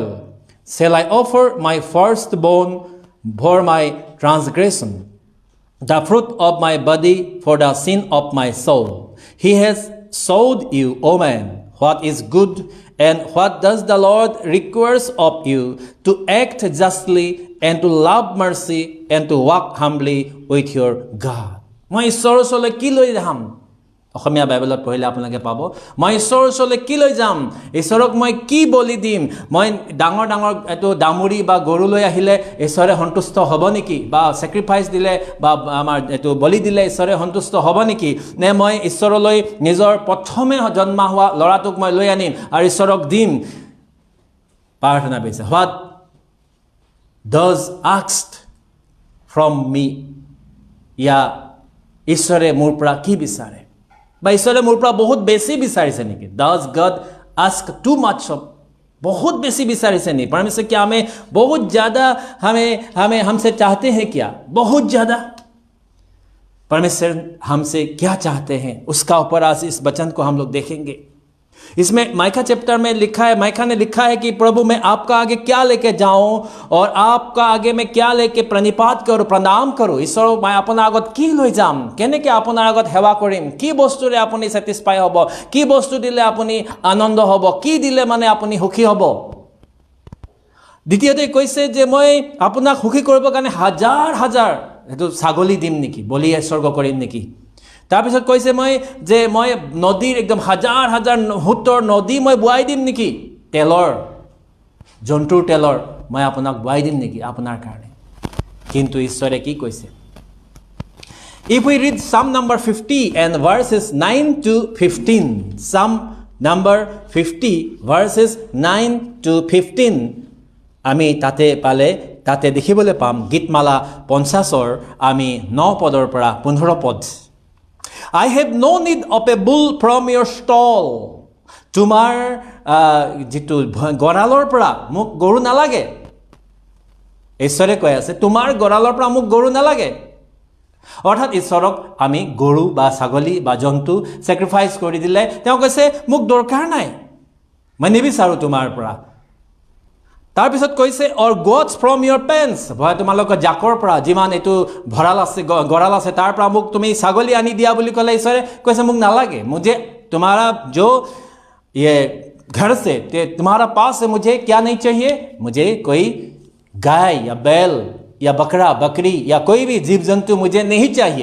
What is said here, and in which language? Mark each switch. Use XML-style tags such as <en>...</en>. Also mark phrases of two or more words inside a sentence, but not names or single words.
<en>Shall I offer my firstborn for my transgression, the fruit of my body for the sin of my soul? He has showed you, O man, what is good, and what does the Lord requires of you, to act justly and to love mercy and to walk humbly with your God.</en> <as>মই ঈশ্বৰৰ ওচৰলৈ কি লৈ যাম? অসমীয়া বাইবেলত পঢ়িলে আপোনালোকে পাব, মই ঈশ্বৰৰ ওচৰলৈ কি লৈ যাম? ঈশ্বৰক মই কি বলি দিম? মই ডাঙৰ ডাঙৰ এইটো দামুৰি বা গৰু লৈ আহিলে ঈশ্বৰে সন্তুষ্ট হ'ব নেকি? বা চেক্ৰিফাইচ দিলে বা আমাৰ এইটো বলি দিলে ঈশ্বৰে সন্তুষ্ট হ'ব নেকি? নে মই ঈশ্বৰলৈ নিজৰ প্ৰথমে জন্ম হোৱা ল'ৰাটোক মই লৈ আনিম আৰু ঈশ্বৰক দিম? প্ৰাৰ্থনা কৰিছে,</as> <en>what does asked from me?</en> <as>ইয়া ঈশ্বৰে মোৰ পৰা কি বিচাৰে? বা ঈশ্বৰে মোৰ পৰা বহুত বেছি বিচাৰিছে নেকি?</as> <en>Does God ask too much of?</en> <as>বহুত বেছি বিচাৰিছে নি?</as> <hi>परमेश्वर क्या हमें बहुत ज़्यादा हमसे चाहते हैं क्या? बहुत ज़्यादा परमेश्वर हमसे क्या चाहते हैं, उसका ऊपर आज इस वचन को हम लोग देखेंगे. इसमें माइका चैप्टर में लिखा है, माइका ने लिखा है कि प्रभु मैं आपका आगे क्या लेके जाऊं और आपका आगे मैं क्या लेके प्रणिपात करूं, प्रणाम करूं. ईश्वर मैं अपना आगत</hi> <as>কি লৈ যাম, কেনেকৈ আপোনাৰ আগত সেৱা কৰিম, কি বস্তুৰে আপুনি স্যাটিসফাই হ'ব, কি বস্তু দিলে আপুনি আনন্দ হ'ব, কি দিলে মানে আপুনি সুখী হ'ব. দ্বিতীয়তে কৈছে যে মই আপোনাক সুখী কৰিবৰ কাৰণে হাজাৰ হাজাৰ এইটো ছাগলী দিম নেকি, বলি উৎসৰ্গ কৰিম নেকি? তাৰপিছত কৈছে মই নদীৰ একদম হাজাৰ হাজাৰ হুতৰ নদী মই বোৱাই দিম নেকি? তেলৰ জন্তুৰ তেলৰ মই আপোনাক বোৱাই দিম নেকি আপোনাৰ কাৰণে? কিন্তু ঈশ্বৰে কি কৈছে?</as> <en>If we read Psalm number 50 and verses 9 to 15, Psalm number 50 verses 9 to 15,</en> <as>আমি তাতে দেখিবলৈ পাম গীতমালা 50ৰ আমি 9 পদৰ পৰা 15 পদ.</as> <en>I have no need of a bull from your stall.</en> <as>তোমাৰ যিটো গৰালৰ পৰা মোক গৰু নালাগে. ঈশ্বৰে কৈ আছে তোমাৰ গৰালৰ পৰা মোক গৰু নালাগে. অৰ্থাৎ ঈশ্বৰক আমি গৰু বা ছাগলী বা জন্তু চেক্ৰিফাইচ কৰি দিলে তেওঁ কৈছে মোক দৰকাৰ নাই, মই নিবিচাৰোঁ তোমাৰ পৰা. তাৰপিছত কৈছে</as> <en>or goats from your pens,</en> <as>তোমালোকৰ জাকৰ পৰা যিমান এইটো ভঁৰাল আছে গৰাল আছে তাৰ পৰা মোক তুমি ছাগলী আনি দিয়া বুলি ক'লে ঈশ্বৰে কৈছে মোক নালাগে.</as> <hi>मुझे तुम्हारा जो ये घर से तुम्हारा पास से मुझे क्या नहीं चाहिए, मुझे कोई गाय या बैल या बकरा बकरी या कोई भी जीव जंतु मुझे नहीं चाहिए.</hi>